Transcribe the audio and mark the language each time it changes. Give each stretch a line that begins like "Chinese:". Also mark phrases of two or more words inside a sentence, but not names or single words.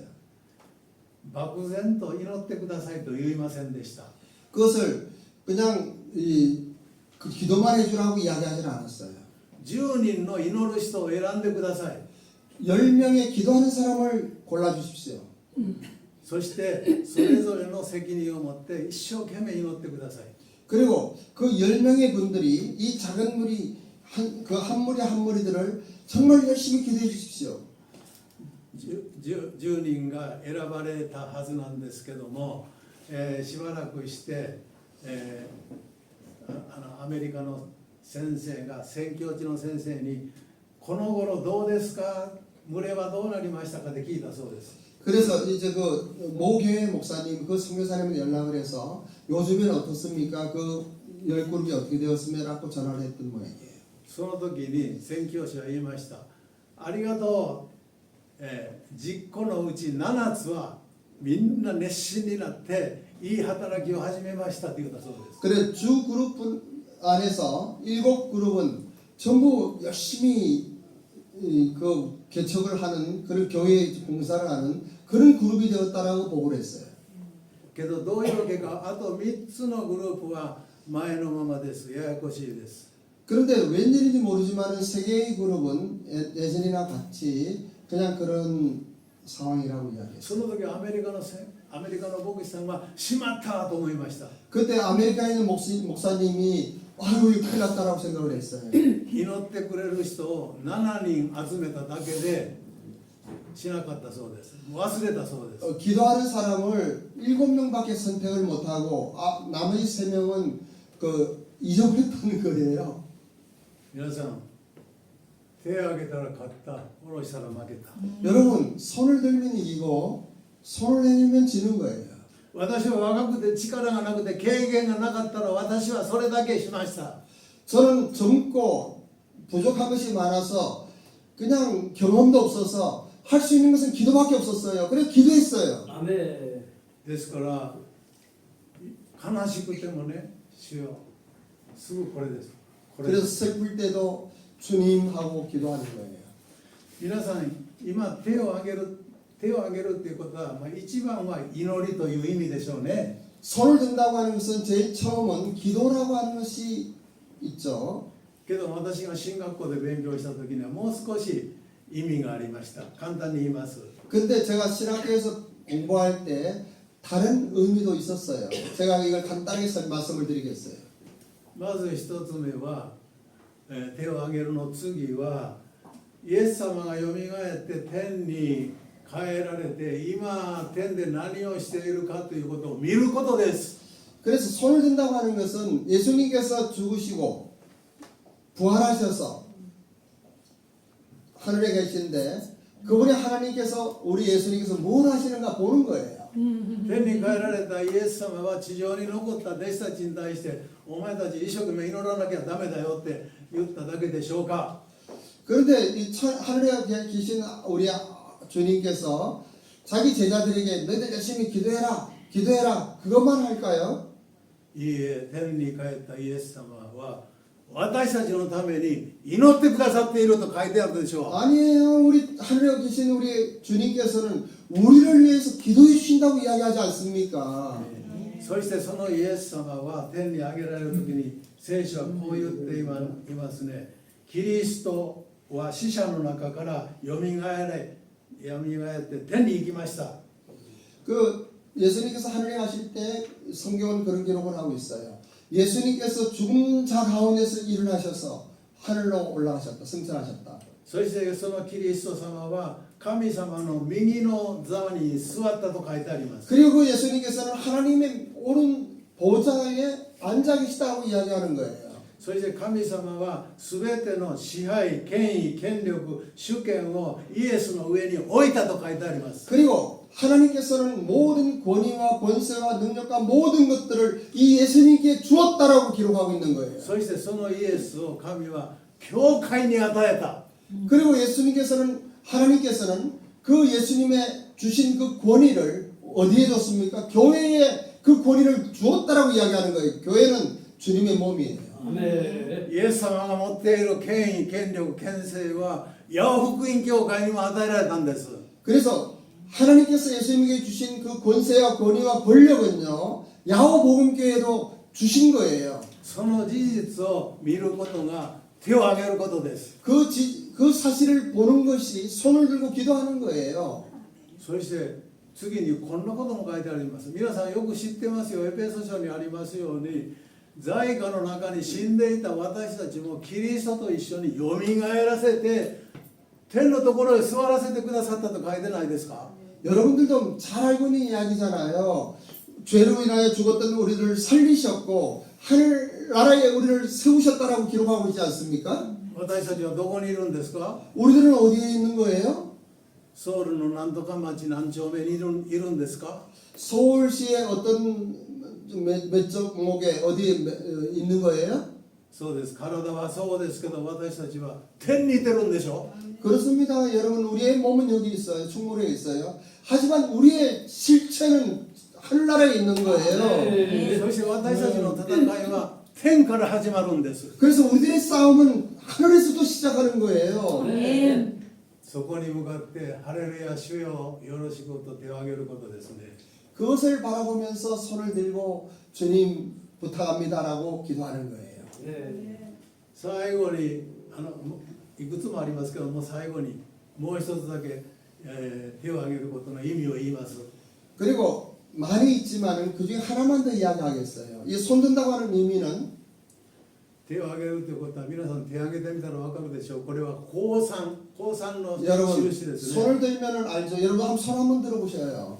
Japanese: 漠然と祈ってくださいと言いませんでした。
Korean: 그것을 그냥 그 기도만 해주라고 이야기하지 않았어요.
Japanese: 10 人の祈る人を選んでください。
Korean: 10명의 기도하는 사람을 골라주십시오.
Japanese: そしてそれぞれの責任を持って一生懸命祈ってください。
Korean: 그리고 그 10명의 분들이 이 작은 무리 한 무리 한 무리들을 정말 열심히 기도해 주십시오.
Japanese: 10 人が選ばれたはずなんですけども、しばらくして、アメリカの先生が宣教地の先生に「この頃どうですか群れはどうなりましたか?」って聞いたそうです。
Korean: 그래서 이제 그 모교회 목사님 그 선교사님한테 연락을 해서 요즘엔 어떻습니까? 그 10그룹이 어떻게 되었습니까?라고 전화를 했던 모양이에요.
Japanese: その時に宣教師は言いました。ありがとう、10個のうち7つはみんな熱心になっていい働きを始めましたと言ったそうです。
Korean: 그래 주 그룹 안에서 7그룹은 전부 열심히 그 개척을 하는 그런 교회 공사를 하는 그런 그룹이 되었다라고 보고를 했어요.
Japanese: けどどういうわけかあと3つのグループは前のままです。ややこしいです。
Korean: 그런데 웬일인지 모르지만은 세 개의 그룹은 예전이나 같이 그냥 그런 상황이라고 이야기했어요.
Japanese: その時アメリカの牧師さんはしまったと思いました。
Korean: 그때 아메리카에 있는 목사님이 아유 이거 큰일 났다라고 생각을 했어요.
Japanese: 祈ってくれる人を7人集めただけでしなかったそうです。忘れたそうです。
Korean: 기도하는 사람을 7명밖에 선택을 못하고 나머지 3명은 그 잊어버렸다는 거예요.
Japanese: 皆さん手を挙げたら勝った下ろしたら負けた。
Korean: 여러분 손을 들면 이기고 손을 내밀면 지는 거예요.
Japanese: 私は若くて力がなくて経験がなかったら私はそれだけしました。
Korean: 저는 젊고 부족한 것이 많아서 그냥 경험도 없어서 할 수 있는 것은 기도밖에 없었어요. 그래서 기도했어요. 아멘.
Japanese: ですから悲しくてもね、主よすぐこれです。これで
Korean: 그래서
Japanese: す。
Korean: 슬플 때도 주님하고 기도하는 거예요.
Japanese: 皆さん今手を挙げるっていうことは、一番は祈りという意味でしょうね。
Korean: 손을 든다고 하는 것은 제일 처음은 기도라고 하는 것이 있죠.
Japanese: けど私が進学校で勉強した時にはもう少し意味がありました。簡単に言います。
Korean: 근데 제가 신학교에서 공부할 때 다른 의미도 있었어요. 제가 이걸 간단하게 말씀을 드리겠어요.
Japanese: まず一つ目は、手を挙げるの次はイエス様がよみがえって天に帰られて今天で何をしているかということを見ることです。
Korean: 그래서 손을 든다고 하는 것은 예수님께서 죽으시고 부활하셔서 하늘에 계신데 그분이 하나님께서 우리 예수님께서 뭘 하시는가 보는 거예요.
Japanese: 天に帰られたイエス様は地上に残った弟子たちに対してお前たち一生懸命祈らなきゃダメだよって言っただけでしょうか。
Korean: 그런데 이 하늘에 계신 우리 주님께서 자기 제자들에게 너희들 열심히 기도해라 그것만 할까요?
Japanese: いいえ、天に帰ったイエス様は私たちのために祈ってくださっていると書いてあるでしょう。
Korean: 아니에요. 우리 하늘에 계신 우리 주님께서는 우리를 위해서 기도해 주신다고 이야기하지 않습니까?
Japanese: そしてそのイエス様は天に上げられる時に聖書はこう言っていますね。キリストは死者の中からよみがえって天に行きました。
Korean: 그 예수님께서 하늘에 가실 때 성경은 그런 기록을 하고 있어요. 예수님께서 죽은 자 가운데서 일어나셔서 하늘로 올라가셨다. 승천하셨다.
Japanese: そしてそのキリスト様は神様の右の座に座ったと書いてあります。
Korean: 그리고 그 예수님께서는 하나님의 오른 보좌에 앉아 계시다고 이야기하는 거예요.
Japanese: そして神様は全ての支配、権威、権力、主権をイエスの上に置いたと書いてあります。
Korean: 그리고 하나님께서는 모든 권위와 권세와 능력과 모든 것들을 이 예수님께 주었다라고 기록하고 있는 거예요.
Japanese: そしてそのイエスを神は教会に与えた。
Korean: 그리고 하나님께서는 그 예수님의 주신 그 권위를 어디에 줬습니까? 교회에 그 권위를 주었다라고 이야기하는 거예요. 교회는 주님의 몸이에요.
Japanese: イエス様が持っている権威、権力、権勢はヤオ福音教会にも与えられたんです。
Korean: 그래서 하나님께서 예수님에게 주신 그 권세와 권위와 권력은요, 야호 복음교회도 주신 거예요.
Japanese: その事実を見ることが手を挙げることです。
Korean: 그 사실을 보는 것이 손을 들고 기도하는 거예요.
Japanese: そして次にこんなことも書いてあります。皆さんよく知ってますよ。エペソ書にありますように、在家の中に死んでいた私たちもキリストと一緒によみがえらせて天のところへ座らせてくださったと書いてないですか？
Korean: 여러분들도 잘 알고 있는 이야기잖아요. 죄로 인하여 죽었던 우리를 살리셨고 하늘나라에 우리를 세우셨다라고 기록하고 있지 않습니까?
Japanese: 私たちはどこにいるんですか？
Korean: 우리들은 어디에 있는 거예요?
Japanese: ソウルのなんとか町何丁目にいるんですか？
Korean: 서울시의 어떤 몇 쪽목에 어디에 있는 거예요?
Japanese: そうです。体はそうですけど私たちは天にいてるんでしょ？
Korean: 그렇습니다. 여러분 우리의 몸은 여기 있어요. 충무로에 있어요. 하지만 우리의 실체는 하늘나라에 있는 거예요.
Japanese: そして私たちの戦いは天から始まるんです。
Korean: 그래서 우리들의 싸움은 하늘에서도 시작하는 거예요.
Japanese: そこに向かってハレルヤ主よよろしくと手を挙げることですね。
Korean: 그것을 바라보면서 손을 들고 주님 부탁합니다라고 기도하는 거예요.
Japanese: 最後にいくつもありますけども最後にもう一つだけ、手を挙げることの意味を言います。
Korean: 그리고 많이 있지만은 그 중에 하나만 더 이야기하겠어요. 이 손든다고 하는 의미는
Japanese: 手を挙げるということは皆さん手を挙げてみたら分かるでしょう。これは降参の
Korean: 여러분
Japanese: 印ですね。
Korean: 손을 들면은 알죠. 여러분 한번 손 한번 들어보셔요.